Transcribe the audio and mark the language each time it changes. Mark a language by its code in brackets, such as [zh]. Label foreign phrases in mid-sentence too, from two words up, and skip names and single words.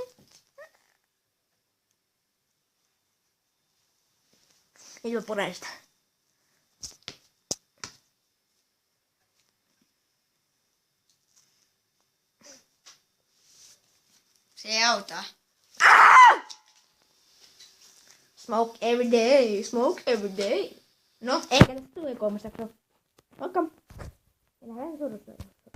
[fi] Nyt mä puren sitä. Se ei auta. [en] Smoke every day, smoke every day. [fi] No, eikä tästä tule 3 jaksoa. Moikka! Minä lähden suruttua.